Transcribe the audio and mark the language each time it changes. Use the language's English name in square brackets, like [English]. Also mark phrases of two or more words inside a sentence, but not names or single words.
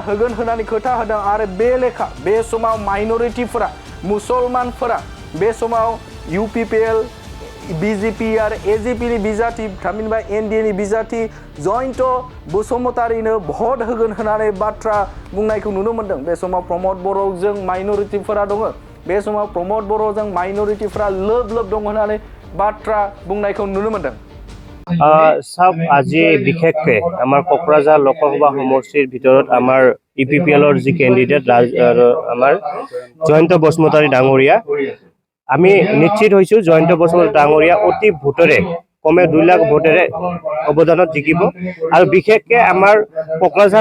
[Bodo] होगोन होननानै खोथा होदों आरो बे लेखा बे समाव माइनरिटीफोरा मुसलमानफोरा बे समाव इउपिपिएल बीजेपी आरो एजेपिनि बिजाथि थामहिनबा एनडिएनि बिजाथि जयन्त बसुमतारीनो भट होगोन होननानै बाथ्रा बुंनायखौ नुनो मोन्दों बे समाव प्रमोद बर'जों माइनरिटीफोरा दङ बे समाव प्रमोद बर'जों माइनरिटीफोरा लोब दं होननानै बाथ्रा बुंनायखौ नुनो मोन्दों [Assamese] सब আজি বিশেষকৈ আমাৰ কোকৰাঝাৰ লোকসভা সমষ্টিৰ ভিতৰত আমাৰ ইউপিপিএলৰ যি কেণ্ডিডেট আমাৰ জয়ন্ত বসুমতাৰী ডাঙৰীয়া আমি নিশ্চিত হৈছো জয়ন্ত বসুমতাৰী ডাঙৰীয়া অতি ভোটেৰে কমে 2 লাখ ভোটেৰে অৱদানত জিকিব আৰু বিশেষকৈ আমাৰ কোকৰাঝাৰ